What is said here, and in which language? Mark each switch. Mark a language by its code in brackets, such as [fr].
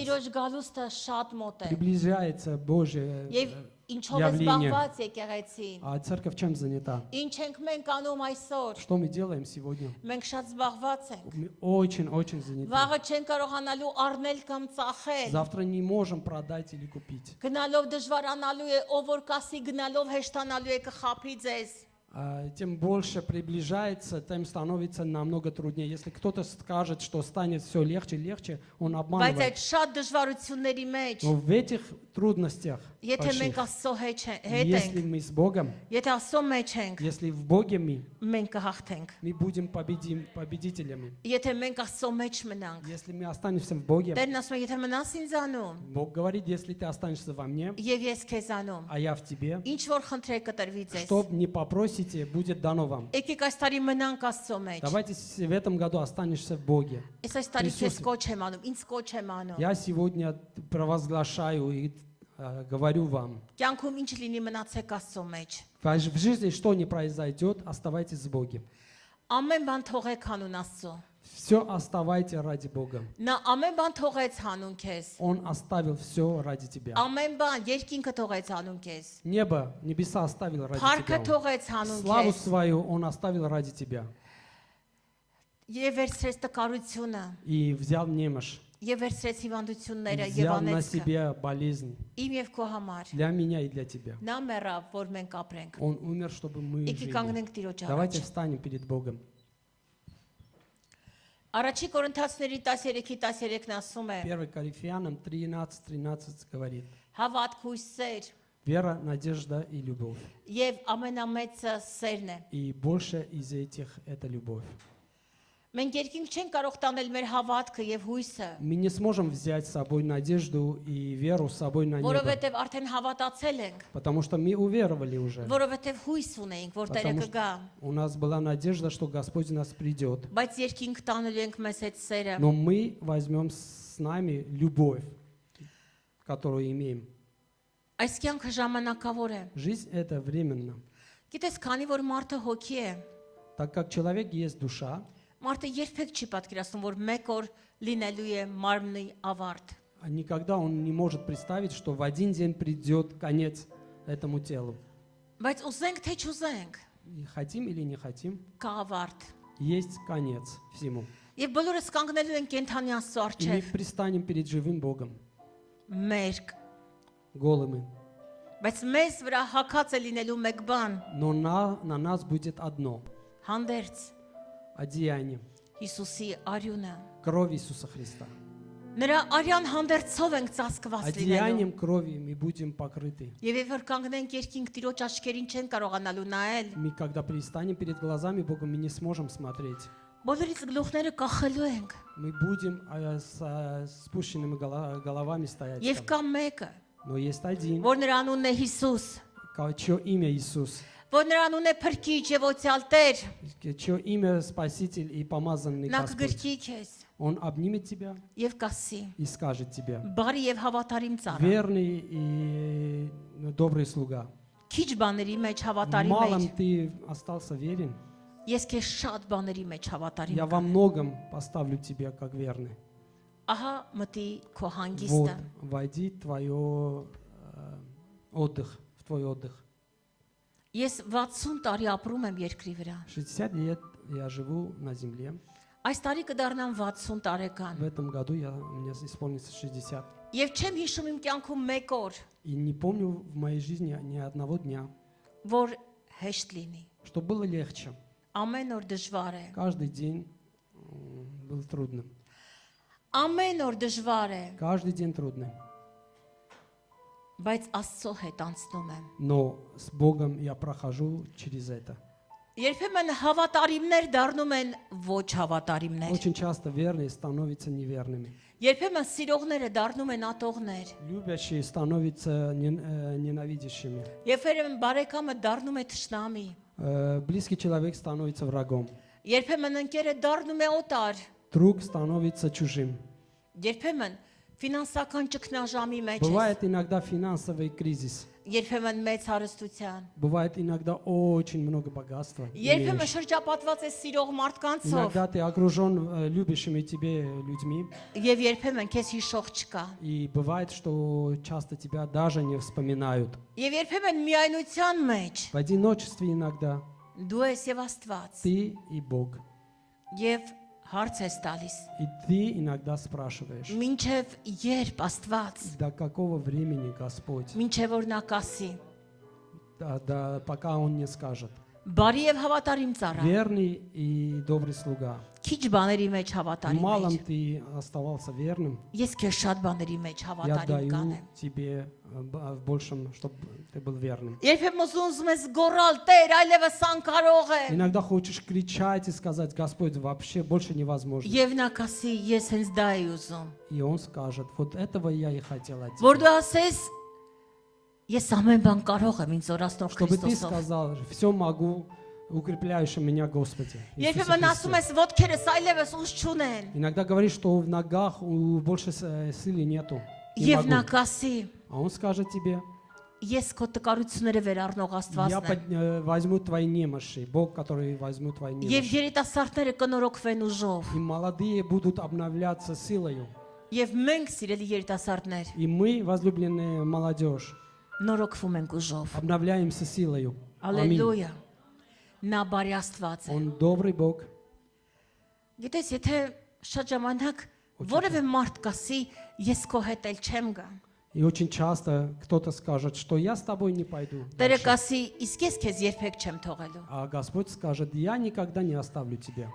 [hy] Տիրոջ գալուստը շատ մոտ է։ [ru] Приближается Божье. [hy] Եվ ինչով է [ru] Явление. [hy] զբաղված եկեղեցին։ [ru] А церковь чем занята? [hy] Ինչ ենք մենք անում այսօր։ [ru] Что мы делаем сегодня? [hy] Մենք շատ զբաղված ենք։ [ru] Мы очень заняты. [hy] Վաղը չեն կարողանալու առնել կամ ծախել։ [ru] Завтра не можем продать или купить. [hy] Գնալով դժվարանալու է, ով որ կասի գնալով հեշտանալու է կխափի ձեզ։ [ru] Тем больше приближается, тем становится намного труднее. Если кто-то скажет, что станет все легче, он [hy] Բայց [ru] обманывает. [hy] այդ շատ դժվարությունների մեջ, [ru] Но в этих трудностях, [hy] եթե մենք [ru] больших, [hy] Աստծո հետ [ru] если [hy] ենք, [ru] мы с Богом, [hy] եթե Աստծո մեջ ենք, [ru] если в Боге [hy] մենք կհաղթենք։ [ru] мы будем победителями. [hy] Եթե մենք Աստծո մեջ մնանք, [ru] Если мы останемся в Боге, [hy] Տերն ասում է, եթե մնաս ինձանում, [ru] Бог говорит, если ты останешься во мне, [hy] եւ ես քեզանում, [ru] а я в тебе, [hy] ինչ որ խնդրեք կտրվի ձեզ։ [ru] что не попросите, будет дано вам. [hy] Եկեք այս տարի мնանք Աստծո մեջ։ [ru] Давайте в этом году останешься в Боге. [hy] Ես այս տարի քեզ [ru] Присутствие. [hy] կոչ եմ անում, ինձ կոչ եմ անում։ [ru] Я сегодня провозглашаю и говорю вам, [hy] Կյանքում ինչ լինի մնացեք Աստծո մեջ։ [ru] в жизни что не произойдет, оставайтесь в Боге. [hy] Ամեն բան թողեք հանուն Աստծո։ [ru] Все оставайте ради Бога. [hy] Նա ամեն բան թողեց հանուն քեզ։ [ru] Он оставил все ради тебя. [hy] Ամեն բան երկինքը թողեց հանուն քեզ։ [ru] Небо, небеса оставил ради [hy] Փառքը [ru] тебя. [hy] թողեց հանուն [ru] Славу [hy] քեզ։ [ru] свою Он оставил ради тебя. [hy] Եվ վերցրեց տկարությունը, [ru] И взял немощь. [hy] եւ վերցրեց հիվանդությունները, եւ [ru] Взял на [hy] անեց [ru] себя болезнь. [hy] իմ եւ քո համար։ [ru] Для меня и для тебя. [hy] Նա մեռավ, որ մենք ապրենք։ [ru] Он умер, чтобы мы [hy] Եկի [ru] жили. [hy] կանգնենք Տիրոջ [ru] Давайте [hy] առաջ։ [ru] встанем перед Богом. [hy] Առաջի Կորինթացիների 13:13-ն ասում է. [ru] 1 Коринфянам 13:13 говорит. [hy] Հավատք, հույս, սեր [ru] Вера, надежда и любовь. [hy] եւ ամենամեծը սերն է։ [ru] И больше из этих это любовь. [hy] Մենք երկինք չենք կարող տանել մեր հավատքը եւ հույսը, [ru] Мы не сможем взять с собой надежду и веру с собой на небо. [hy] որովհետեւ արդեն հավատացել ենք, [ru] Потому что мы уверовали уже. [hy] որովհետեւ հույս ունենք, որ Տերը [ru] Потому [hy] կգա։ [ru] что у нас была надежда, что Господь у нас придет. [hy] Բայց երկինք տանելու ենք մեզ այդ սերը։ [ru] Но мы возьмем с нами любовь, которую имеем. [hy] Այս կյանքը ժամանակավոր է։ [ru] Жизнь это временно. [hy] Գիտես, քանի որ մարդը հոգի է, [ru] Так как человек есть душа, [hy] մարդը երբեք չի պատկերացնում, որ մեկ օր լինելու է մարմնի ավարտ։ [ru] а никогда он не может представить, что в один день придет конец этому телу. [hy] Բայց ուզենք թե չուզենք, [ru] И хотим или не хотим, [hy] կա ավարտ։ [ru] есть конец всему. [hy] Եվ բոլորս կանգնելու ենք կենթանի Աստծո [ru] И мы [hy] առջև, [ru] пристанем перед живым Богом, [hy] մերկ։ [ru] голыми. [hy] Բայց մեզ վրա հակած է լինելու մեկ բան՝ [ru] Но на нас будет одно [hy] հանդերձ [ru] одеяние, [hy] Հիսուսի արյունը։ [ru] кровь Иисуса Христа. [hy] Նրա արյան հանդերձով ենք ծածկված լինելու։ [ru] Одеянием крови мы будем покрыты. [hy] Եվ երբ որ կանգնենք երկինք Տիրոջ աչքերին չեն կարողանալու наել, [ru] Мы, когда пристанем перед глазами Бога, мы не сможем смотреть. [hy] բոլորից գլուխները կախելու ենք։ [ru] Мы будем с спущенными головами стоять. [hy] Եվ [ru] там. [hy] կա մեկը, [ru] Но есть один, [hy] որ նրա անունն է Հիսուս, [ru] чье имя Иисус, [hy] որ նրա անունն է Փրկիչ եւ Օծյալ Տեր, [ru] чье имя Спаситель и помазанный [hy] նա [ru] Господь. [hy] կգրկի քեզ [ru] Он обнимет тебя [hy] եւ կասի. [ru] и скажет тебе: [hy] Բարի եւ հավատարիմ ծառա։ [ru] верный и добрый слуга. [hy] Քիչ բաների մեջ հավատարիմ [ru] Малом [hy] ես։ [ru] ты остался верен, [hy] Ես քեզ շատ բաների մեջ հավատարիմ [ru] я во [hy] եմ։ [ru] многом поставлю тебя как верный. [hy] Ահա մտի քո [ru] Вот, [hy] հանգիստը։ [ru] войди в твое отдых, в твой отдых. [hy] Ես 60 տարի ապրում եմ երկրի վրա։ [ru] 60 лет я живу на земле. [hy] Այս տարի կդառնամ 60 տարեկան։ [ru] В этом году у меня исполнится 60. [hy] Եվ չեմ հիշում իմ կյանքում մեկ օր, [ru] И не помню в моей жизни ни одного дня, [hy] որ հեշտ լինի։ [ru] что было легче. [hy] Ամեն օր դժվար է։ [ru] Каждый день был трудным. [hy] Ամեն օր դժվար է, [ru] Каждый день трудный. [hy] բայց Աստծո հետ անցնում եմ։ [ru] Но с Богом я прохожу через это. [hy] Երբեմն հավատարիմներ դառնում են ոչ հավատարիմներ։ [ru] Очень часто верные становятся неверными. [hy] Երբեմն սիրողները դառնում են ատողներ։ [ru] Любящие становятся ненавидящими. [hy] Երբեմն բարեկամը դառնում է թշնամի։ [ru] Близкий человек становится врагом. [hy] Երբեմն ընկերը դառնում է օտար։ [ru] Друг становится чужим. [hy] Երբեմն ֆինանսական ճգնաժամի մեջ ես, [ru] Бывает иногда финансовый кризис. [hy] երբեմն մեծ հարստության, [ru] Бывает иногда очень много богатства. [hy] երբեմն [ru] имеешь. [hy] շրջապատված ես սիրող մարդկանցով, [ru] Иногда ты окружен любящими тебе людьми. [hy] եւ երբեմն քեզ հիշող չկա։ [ru] И бывает, что часто тебя даже не вспоминают. [hy] Եվ երբեմն միայնության մեջ [ru] В одиночестве иногда [hy] դու ես եւ Աստված, [ru] ты и Бог. [hy] եւ հարց ես տալիս. [ru] И ты иногда спрашиваешь, [hy] Մինչև երբ Աստված, [ru] до какого времени Господь, [hy] մինչև որ նա կասի, [ru] пока Он не скажет. [hy] բարի եւ հավատարիմ ծառա, [ru] Верный и добрый слуга. [hy] քիչ բաների մեջ [ru] В [hy] հավատարիմ [ru] малом [hy] մեջ, [ru] ты оставался верным. [hy] ես քեզ շատ բաների մեջ [ru] Я [hy] հավատարիմ [ru] даю [hy] կանեմ։ [ru] тебе в большем, чтобы ты был верным. [hy] Երբեմն ուզում ես գոռալ, Տեր, այլևս անկարող եմ։ [ru] Иногда хочешь кричать и сказать, Господь, вообще больше невозможно. [hy] Եվ նա կասի, ես հենց դա եմ ուզում։ [ru] И Он скажет, вот этого я и хотел от [hy] Որ [ru] тебя. [hy] դու ասես, ես ամեն бан կարող եմ ինձ օրացնող [ru] Чтобы ты [hy] Քրիստոսով։ [ru] сказал, все могу, укрепляющий меня Господи. Иисусе [hy] Երբեմն ասում [ru] Христе». [hy] ես, ոտքերս այլևս ուժ չունեն։ [ru] Иногда говоришь, что в ногах больше силы нету. Не [hy] Եվ նա [ru] могу. [hy] կասի, [ru] А Он скажет тебе, [hy] ես քո տկարությունները վերառնող [ru] я [hy] Աստվածն եմ։ [ru] возьму твои немощи, Бог, который возьму твои [hy] Եվ [ru] немощи. [hy] երիտասարդները կնորոգվեն ուժով։ [ru] И молодые будут обновляться силою. [hy] Եվ մենք, սիրելի երիտասարդներ, [ru] И мы, возлюбленная молодежь, [hy] նորոգվում ենք ուժով։ [ru] обновляемся силою. Аминь. [hy] Ալելույա։ Նա բարի Աստված է։ [ru] Он добрый Бог. [hy] Գիտես, եթե շատ ժամանակ որևէ մարդ կասի, ես քո հետ էլ չեմ գա։ [ru] И очень часто кто-то скажет, что я с тобой не пойду. [hy] Տերը [ru] дальше. [hy] կասի, իսկ ես քեզ երբեք չեմ թողելու, [ru] А Господь скажет, я никогда не оставлю тебя,